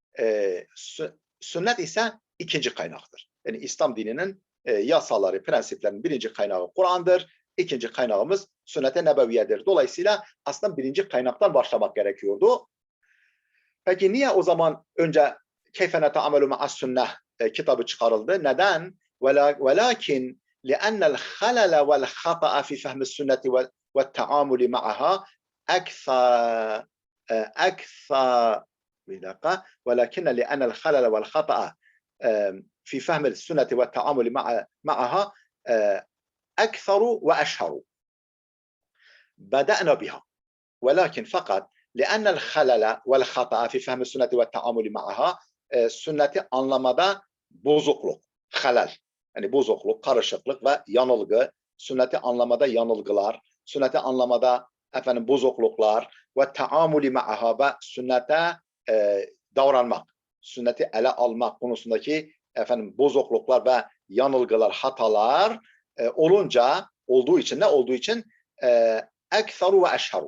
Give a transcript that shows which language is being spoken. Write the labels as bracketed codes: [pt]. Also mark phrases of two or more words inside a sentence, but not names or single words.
[tr] Sünnet ise ikinci kaynaktır. Yani İslam dininin yasaları, prensiplerin birinci kaynağı Kur'an'dır. İkinci kaynağımız sünnet-i nebeviyedir. Dolayısıyla aslında birinci kaynaktan başlamak gerekiyordu. Peki niye o zaman önce [ar] كيف نتعامل مع السنة [tr] kitabı çıkarıldı? [ar] Neden? Velakin لأن الخلل والخطأ في فهم السنة والتعامل معها أكثر أكثر ولكن لأن الخلل والخطأ في فهم السنة والتعامل معها أكثر وأشهر بدأنا بها ولكن فقط لأن الخلل والخطأ في فهم السنة والتعامل معها [tr] sünneti anlamada bozukluk, halal, yani bozukluk, karışıklık ve yanılgı, sünneti anlamada yanılgılar, sünneti anlamada bozukluklar ve [ar] تعامل معها [tr] ve sünnete davranmak, sünneti ele almak konusundaki bozukluklar ve yanılgılar, hatalar olduğu için [ar] أكثر و أشهر.